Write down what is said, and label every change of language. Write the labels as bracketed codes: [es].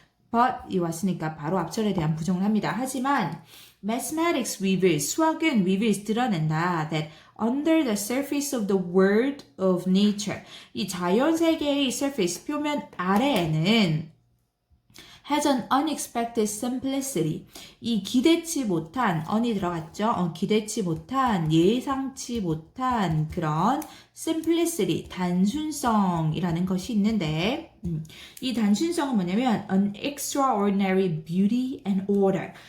[ko] but이 왔으니까 바로 앞절에 대한 부정을 합니다. 하지만 [en] mathematics reveals, [ko] 수학은 reveals, 드러낸다. [en] that under the surface of the world of nature, [ko] 이 자연 세계의 surface, 표면 아래에는 [en] has an unexpected simplicity. [ko] 이 기대치 못한, on이 들어갔죠? 기대치 못한, 예상치 못한 그런 simplicity, 단순성이라는 것이 있는데, 이 단순성은 뭐냐면 [en] an extraordinary beauty and order.